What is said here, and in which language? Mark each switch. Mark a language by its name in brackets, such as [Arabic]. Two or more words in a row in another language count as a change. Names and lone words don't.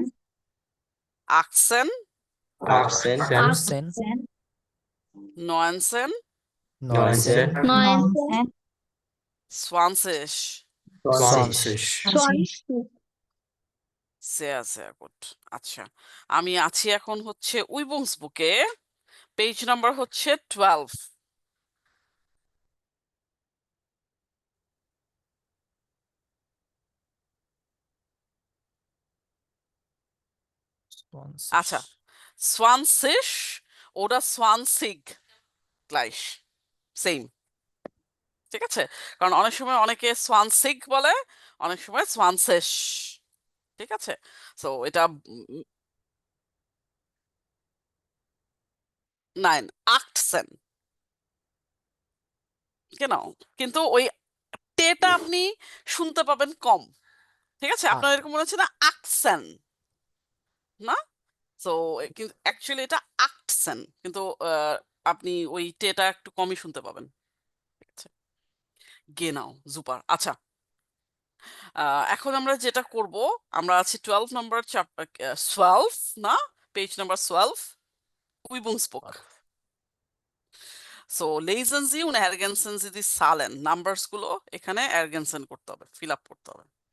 [German] 18, 18, 19, 19, 20. 20. sehr, sehr gut. [Bangla] আচ্ছা, আমি আছি এখন হচ্ছে উইবুংসবুকে, পেজ নাম্বার হচ্ছে 12। [German] আচ্ছা, 20 oder 20 gleich, [Bangla] সেম, ঠিক আছে? কারণ অনেক সময় অনেকে 20 বলে, অনেক সময় 20, ঠিক আছে? সো এটা nein, 18, genau, কিন্তু ওই টেটা আপনি শুনতে পাবেন কম, ঠিক আছে? আপনার এরকম মনে হচ্ছে না আকসেন, না? সো কিন্তু অ্যাকচুয়ালি এটা আকসেন, কিন্তু আপনি ওই টেটা একটু কমই শুনতে পাবেন। ঠিক আছে, গেনাও সুপার। আচ্ছা, এখন আমরা যেটা করব, আমরা আছি 12 নম্বর 12 না, পেজ নাম্বার 12, Übungsbuch. [German] সো lesen Sie und ergänzen Sie die Zahlen, [Bangla] নাম্বারস গুলো এখানে ergänzen করতে হবে, ফিল আপ করতে হবে।